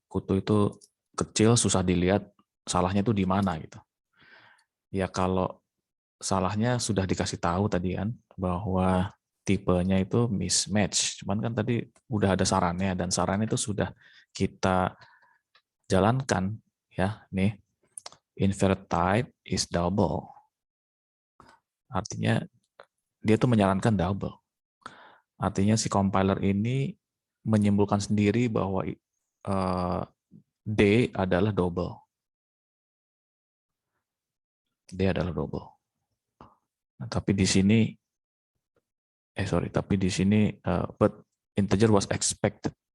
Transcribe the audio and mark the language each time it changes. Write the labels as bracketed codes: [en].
[id] Kutu itu kecil, susah dilihat salahnya itu di mana gitu. Ya kalau salahnya sudah dikasih tahu tadi kan bahwa tipenya itu mismatch. Cuman kan tadi udah ada sarannya dan sarannya itu sudah kita jalankan ya. Nih, [en] inferred type is double. [id] Artinya dia tuh menyarankan double. Artinya si compiler ini menyimpulkan sendiri bahwa D adalah double. D adalah double. Nah, tapi di sini tapi di sini [en] but integer was expected.